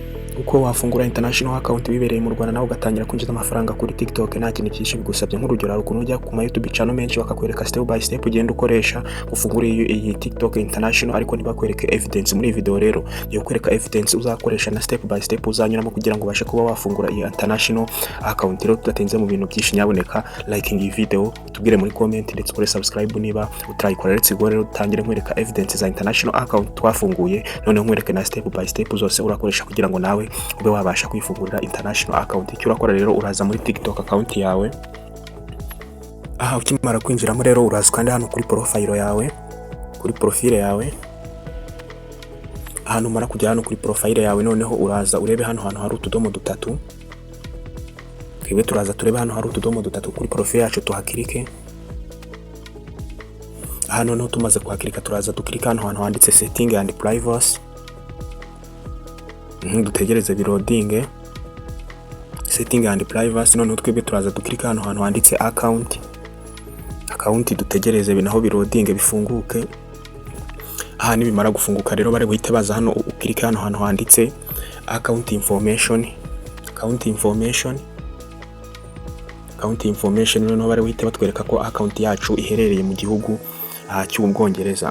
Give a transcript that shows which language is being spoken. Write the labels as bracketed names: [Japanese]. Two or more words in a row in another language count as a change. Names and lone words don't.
[Kinyarwanda] uko wafungura [English] international account [Kinyarwanda] bibereye mu Rwanda nawe ugatangira kwinjiza amafaranga kuri TikTok nta kintu cyinshi bigusabye. Nk'urugero hari ukuntu ujya ku ma YouTube channel menshi bakakwereka [English] step by step [Kinyarwanda] ugenda ukoresha ufungura iyi TikTok international, ariko ntibakwereke evidence. Muri video rero yo kwereka evidence uzakoresha na [English] step by step [Kinyarwanda] uzanyuramo kugira ngo ubashe kuba wafungura iyi [English] international account. [Kinyarwanda] Rero tudatenze mu bintu byinshi, nyaboneka liking iyi video, tubwire muri comment ndetse kuri subscribe niba utrayikora. [English] Let's go [Kinyarwanda] rero tangire nkwereka evidence za [English] international account [Kinyarwanda] twafunguye, none nkwereke na [English] step by step [Kinyarwanda] zose urakoresha kugira ngo nawe ube wabasha kwifungurira [English] international account. [Kinyarwanda] Icyo urakora rero uraza muri TikTok account yawe. Ukimara kwinjiramo rero uraza kandi hano kuri profile yawe, kuri profile yawe. Hano mara kujya hano kuri profile yawe, noneho uraza urebe hano hari utudomo dutatu. Twebwe turaza turebe hano hari utudomo dutatu kuri profile yacu, tuhakirike. Hano no tumaze kuhakirika turaza dukirika hano handitse [English] setting and privacy. [Kinyarwanda] Dutegereze birodinge [English] setting and privacy. [Kinyarwanda] None twebwe turaza dukirika hano handitse account. Dutegereze binaho birodinge bifunguke. Nibimara gufunguka rero bare guhita baza hano ukirika hano handitse [English] account information. [Kinyarwanda] None bare guhita batwereka ko account yacu iherereye mu gihugu cy'Ubwongereza.